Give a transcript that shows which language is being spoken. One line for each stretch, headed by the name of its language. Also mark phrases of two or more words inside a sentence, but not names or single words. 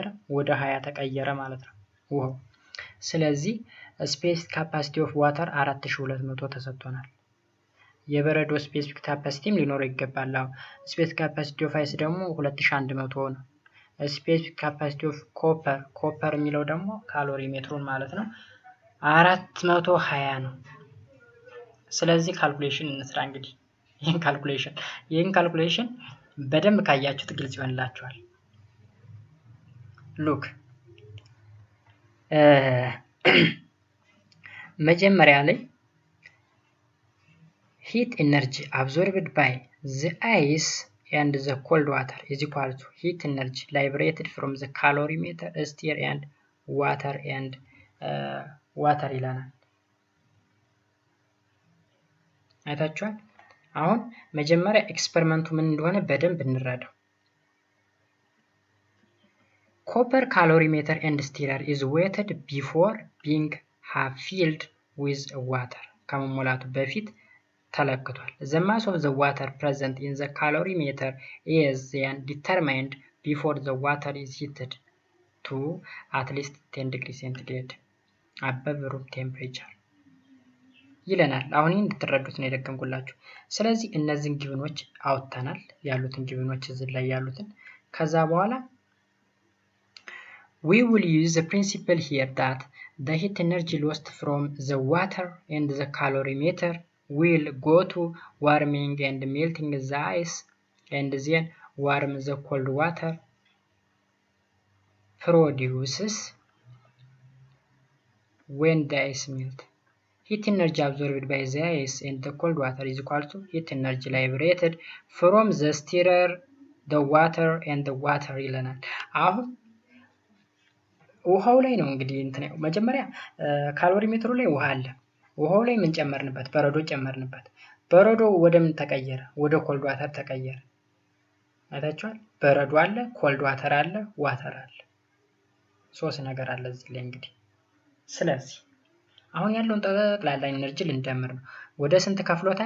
Amharic: ወደ 20 ተቀየረ ማለት ነው ውሃው። ስለዚህ
English: specific capacity of water
Amharic: 4200 ተሰጥቶናል። የበረዶ
English: specific capacity
Amharic: ሊኖረው ይገባል። አሁን
English: specific capacity of ice
Amharic: ደግሞ 2100 ነው።
English: specific capacity of copper
Amharic: የሚለው ደግሞ ካሎሪሜትሩን ማለት ነው 420 ነው። ስለዚህ ካልኩሌሽን እንስራ እንግዲህ ይህን ካልኩሌሽን በደንብ ካያችሁት ግልጽ ይሆንላችኋል። ሉክ መጀመሪያ ላይ
English: heat energy absorbed by the ice and the cold water is equal to heat energy liberated from the calorimeter, stirrer and water
Amharic: ይላናል። አይታችኋል። አሁን መጀመሪያ ኤክስፐሪመንቱ ምን እንደሆነ በደንብ እንረዳው።
English: copper calorimeter and stirrer is weighted before being half filled with water
Amharic: ከመሞላቱ በፊት ተለክቷል።
English: the mass of the water present in the calorimeter is then determined before the water is heated to at least 10 degrees centigrade above room temperature
Amharic: ይለናል። አሁን እንድትረዱት ነው የደገምኩላችሁ። ስለዚህ እነዚህን ጊቭኖች አውጥተናል፣ ያሉትን ጊቭኖች እዚህ ላይ ያሉትን። ከዛ በኋላ
English: we will use the principle here that the heat energy lost from the water and the calorimeter will go to warming and melting the ice and then warm the cold water produces when the ice melts. Heat energy absorbed by the ice and the cold water is equal to heat energy liberated from the stirrer, the water and the water
Amharic: ይለናል። አሁን ውሃው ላይ ነው እንግዲህ መጀመሪያ ካሎሪሜትሩ ላይ ውሃ አለ። ውሃው ላይ ምን ጨመርንበት? በረዶ ጨመርንበት። በረዶ ወደ ምን ተቀየረ? ወደ
English: cold water
Amharic: ተቀየረ። አይታችኋል። በረዶ አለ፣
English: cold water
Amharic: አለ፣ ዋተር አለ። ሶስት ነገር አለ እዚህ ላይ እንግዲህ። ስለዚህ አሁን ያለውን ጠቅላላ ኢነርጂ ልንደምር ነው። ወደ ስንት ከፍሎታል?